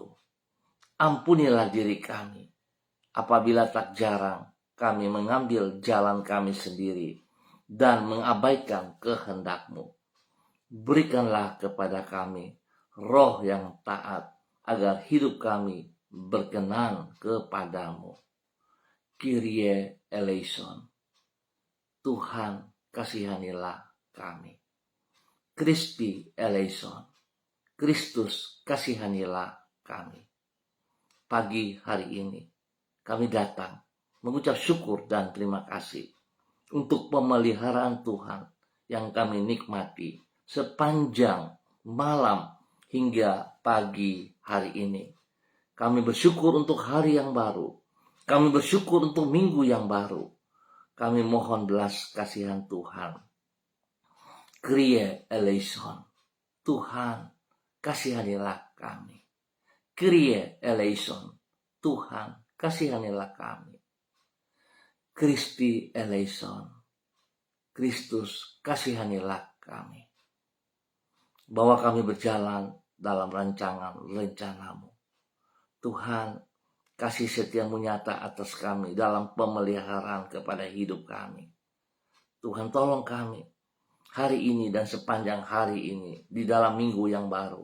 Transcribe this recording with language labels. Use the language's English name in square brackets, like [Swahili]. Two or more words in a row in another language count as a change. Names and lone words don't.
[Indonesian] Ampunilah diri kami apabila tak jarang kami mengambil jalan kami sendiri dan mengabaikan kehendak-Mu. Berikanlah kepada kami roh yang taat agar hidup kami berkenan kepadamu. [Greek] Κύριε ἐλέησον. [Indonesian] Tuhan kasihanilah kami. [Greek] Χριστὲ ἐλέησον. [Indonesian] Kristus kasihanilah kami. Pagi hari ini kami datang mengucap syukur dan terima kasih untuk pemeliharaan Tuhan yang kami nikmati sepanjang malam hingga pagi hari ini. Kami bersyukur untuk hari yang baru. Kami bersyukur untuk minggu yang baru. Kami mohon belas kasihan Tuhan. [Greek] Κύριε ἐλέησον. [Indonesian] Tuhan, kasihanilah kami. [Greek] Κύριε ἐλέησον. [Indonesian] Tuhan, kasihanilah kami. [Greek] Χριστὲ ἐλέησον. [Indonesian] Kristus, kasihanilah kami. Bahwa kami berjalan dalam rancangan rencana-Mu. Tuhan, kasih setia-Mu nyata atas kami dalam pemeliharaan kepada hidup kami. Tuhan, tolong kami hari ini dan sepanjang hari ini di dalam minggu yang baru.